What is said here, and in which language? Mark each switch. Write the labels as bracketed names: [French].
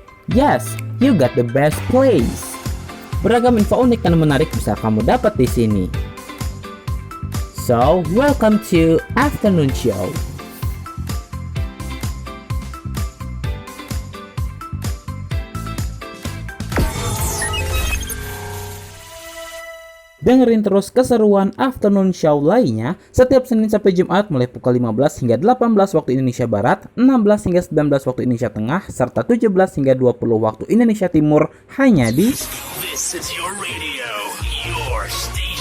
[English] Yes, you got the best place. [Indonesian] Beragam info unik dan menarik bisa kamu dapat di sini. [English] So, welcome to Afternoon Show. [Indonesian] Dengerin terus keseruan Afternoon Show lainnya setiap Senin sampai Jumat mulai pukul 15 hingga 18 waktu Indonesia Barat, 16 hingga 19 waktu Indonesia Tengah, serta 17 hingga 20 waktu Indonesia Timur hanya di [English] This is your radio, your station.